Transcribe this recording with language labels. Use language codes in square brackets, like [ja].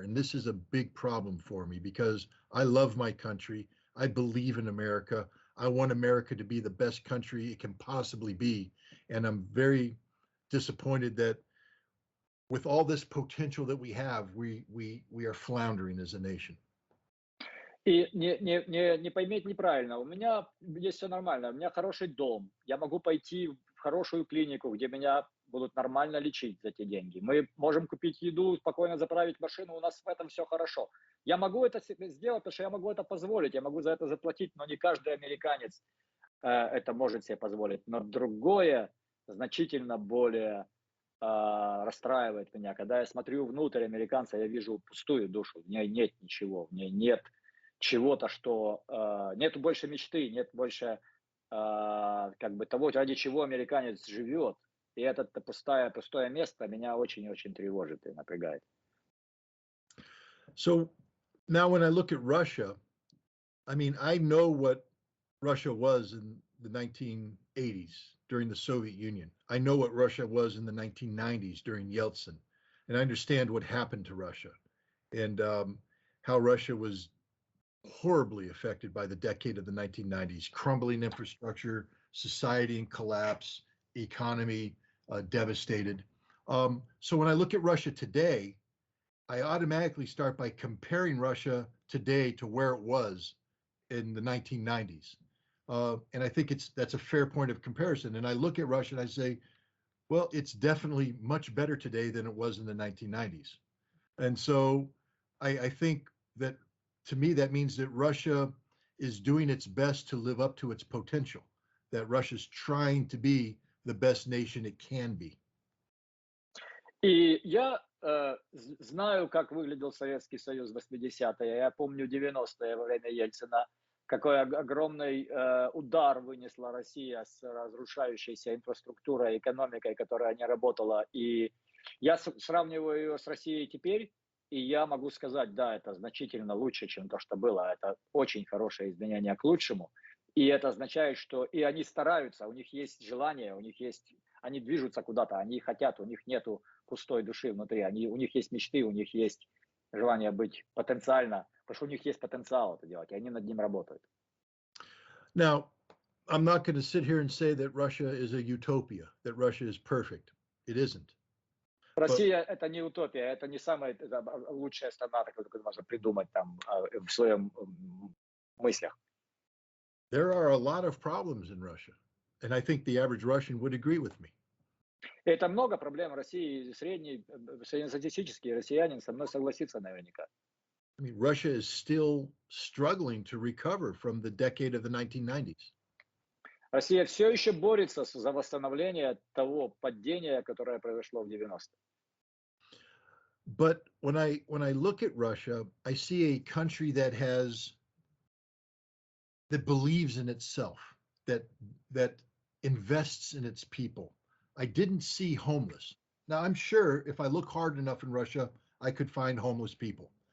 [en] And this is a big problem for me because I love my country. I believe in America. I want America to be the best country it can possibly be. And I'm very disappointed that with all this potential that we have, we are floundering as a nation. [ru] И не поймите неправильно, у меня здесь все нормально, у меня хороший дом, я могу пойти в хорошую клинику, где меня будут нормально лечить за эти деньги. Мы можем купить еду, спокойно заправить машину, у нас в этом все хорошо. Я могу это сделать, потому что я могу это позволить, я могу за это заплатить, но не каждый американец это может себе позволить. Но другое значительно более расстраивает меня. Когда я смотрю внутрь американца, я вижу пустую душу, в ней нет ничего, в ней нет чего-то, что нет больше мечты, нет больше как бы того, ради чего американец живет. И это пустое место меня очень-очень тревожит и напрягает. [en] So now when I look at Russia, I mean, I know what Russia was in the 1980s during the Soviet Union. I know what Russia was in the 1990s during Yeltsin. And I understand what happened to Russia and how Russia was horribly affected by the decade of the 1990s, crumbling infrastructure, society in collapse, economy devastated. So when I look at Russia today, I automatically start by comparing Russia today to where it was in the 1990s. And I think that's a fair point of comparison. And I look at Russia and I say, well, it's definitely much better today than it was in the 1990s. And so I think that, to me, that means that Russia is doing its best to live up to its potential, that Russia's trying to be the best nation it can be. [ru] И я знаю, как выглядел Советский Союз в 80-е. Я помню 90-е во время Ельцина, какой огромный удар вынесла Россия с разрушающейся инфраструктурой, экономикой, которая не работала. И я сравниваю ее с Россией теперь, и я могу сказать, да, это значительно лучше, чем то, что было. Это очень хорошее изменение к лучшему. И это означает, что и они стараются, у них есть желание, они движутся куда-то, они хотят, у них нету пустой души внутри, у них есть мечты, у них есть желание быть потенциально, потому что у них есть потенциал это делать, и они над ним работают. [en] Now, I'm not going to sit here and say that Russia is a utopia, that Russia is perfect. It isn't. [ru] Россия это не утопия, это не самая лучшая страна, которую можно придумать там в своем мыслях. [en] There are a lot of problems in Russia, and I think the average Russian would agree with me. [ru] Это много проблем в России, среднестатистический россиянин со мной согласится наверняка. [en] I mean, Russia is still struggling to recover from the decade of the 1990s. [ru] Россия все еще борется за восстановление того падения, которое произошло в 90-е. [en] But when I look at Russia, I see a country that believes in itself, that invests in its people. I didn't see homeless. Now, I'm sure if I look hard enough in Russia, I could find homeless people.